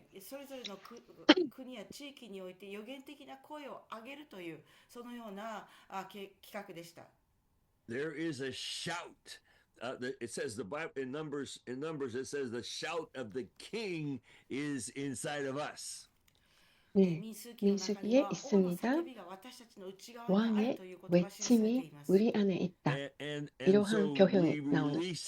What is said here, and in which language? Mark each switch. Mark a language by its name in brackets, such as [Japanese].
[Japanese] それぞれの国や地域において予言的な声を上げるというそのような企画でした。 [English] There is a shout. It says the Bible in Numbers. In Numbers, it says the shout of the king is inside of us. [Korean] 네, 민수기에 있습니다. 왕의 외침이 우리 안에 있다. 이러한 표현이 나옵니다.